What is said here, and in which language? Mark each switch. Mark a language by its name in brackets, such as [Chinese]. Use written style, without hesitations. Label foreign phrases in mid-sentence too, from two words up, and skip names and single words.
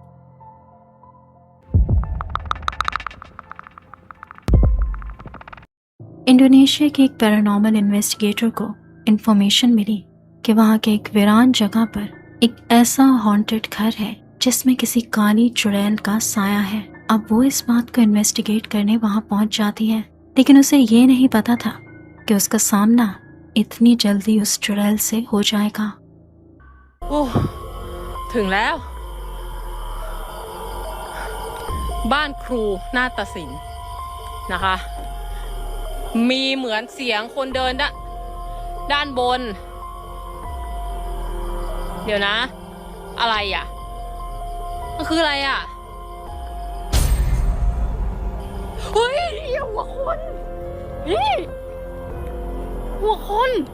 [Hindi] इंडोनेशिया के एक पैरानॉर्मल इन्वेस्टिगेटर को इंफॉर्मेशन मिली कि वहां के एक वीरान जगह पर एक ऐसा हॉन्टेड घर है जिसमें किसी काली चुड़ैल का साया है। अब वो इस बात को इन्वेस्टिगेट करने वहां पहुंच जाती है, लेकिन उसे ये नहीं पता था कि उसका सामना इतनी जल्दी उस चुड़ैल से हो जाएगा। [Thai] ओह ถึงแล้วบ้านครูนาฏศิลป์นะคะมีเหมือนเสียงคนเดินด้านบนเดี๋ยวนะอะไรอ่ะมันคืออะไรอ่ะเฮ้ยหัวคนนี่หัวคน